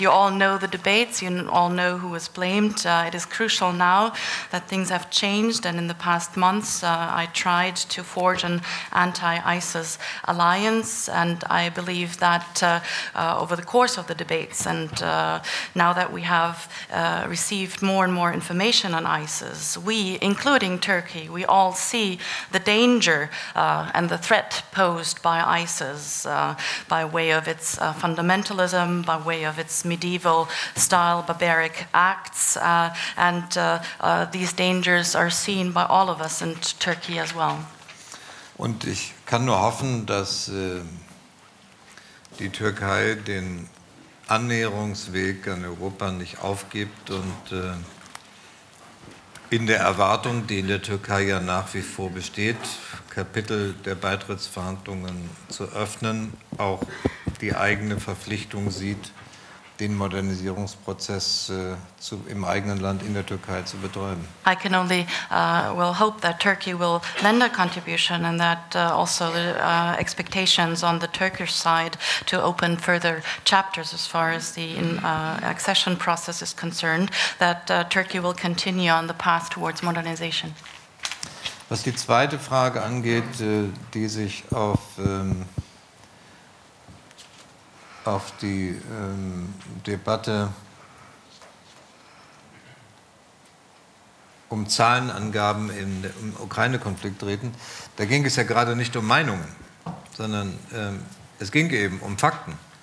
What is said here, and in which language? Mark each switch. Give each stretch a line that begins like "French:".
English: You all know the debates, you all know who was blamed. It is crucial now that things have changed, and in the past months, I tried to forge an anti-ISIS alliance, and I believe that over the course of the debates, and now that we have received more and more information on ISIS, we, including Turkey, we all see the danger and the threat posed by ISIS by way of its fundamentalism, by way of its medieval-style barbaric acts, and these dangers are seen by all of us in Turkey as well.
German: Und ich kann nur hoffen, dass die Türkei den Annäherungsweg an Europa nicht aufgibt und in der Erwartung, die in der Türkei ja nach wie vor besteht, Kapitel der Beitrittsverhandlungen zu öffnen, auch die eigene Verpflichtung sieht, den Modernisierungsprozess im eigenen Land in der Türkei zu betreiben.
English: I can only will hope that Turkey will lend a contribution, and that also the expectations on the Turkish side to open further chapters as far as the accession process is concerned, that Turkey will continue on the path towards modernization.
German: Was die zweite Frage angeht, die sich auf die Debatte um Zahlenangaben im Ukraine-Konflikt treten, da ging es ja gerade nicht um Meinungen, sondern es ging eben um Fakten.